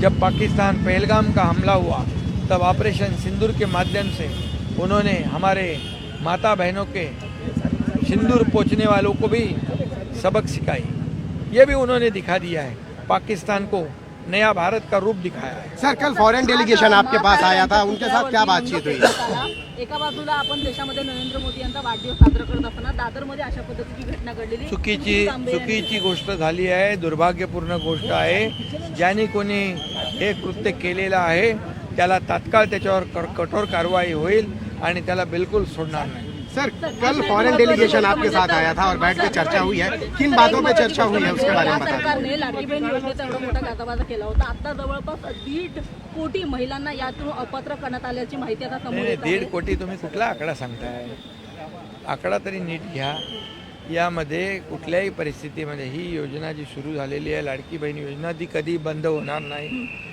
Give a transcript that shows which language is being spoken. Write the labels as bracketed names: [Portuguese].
[Hindi] जब पाकिस्तान पहलगाम का हमला हुआ तब ऑपरेशन सिंदूर के माध्यम से उन्होंने हमारे माता बहनों के सिंदूर पोंछने वालों को भी सबक सिखाई। ये भी उन्होंने दिखा दिया है, पाकिस्तान को नया भारत का रूप दिखाया है। सर, कल फॉरेन डेलिगेशन आपके पास आया था, उनके साथ क्या बातचीत हुई? [Marathi] एका बाजूला आपण देशामध्ये नरेंद्र मोदी यांचा वाढदिवस साजरा करत असताना दादरमध्ये अशा पद्धतीची घटना घडलेली चुकीची गोष्ट झाली आहे, दुर्भाग्यपूर्ण गोष्ट आहे। ज्याने कोणी हे कृत्य केलेलं आहे त्याला तात्काळ त्याच्यावर कठोर कारवाई होईल आणि त्याला बिल्कुल सोडणार नाही। [Hindi] सर, कल फॉरेन डेलीगेशन आपके साथ आया था और बैठ के चर्चा हुई है, किन बातों पे चर्चा हुई है उसके बारे में बताएं। [Marathi] सरकारने लाडकी बहीण योजनेचा एवढा मोठा गाजावाजा केला होता। आता जवळपास 1.5 कोटी महिलांना यातून अपात्र करण्यात आल्याची माहिती आता समोर येत आहे। 1.5 कोटी तुम्ही कुठला आकडा सांगताय? आकडा तरी नीट घ्या। यामध्ये कुठल्याही परिस्थितीमध्ये ही योजना जी सुरू झालेली आहे, लाडकी बहीण योजना, ती कधी बंद होणार नाही।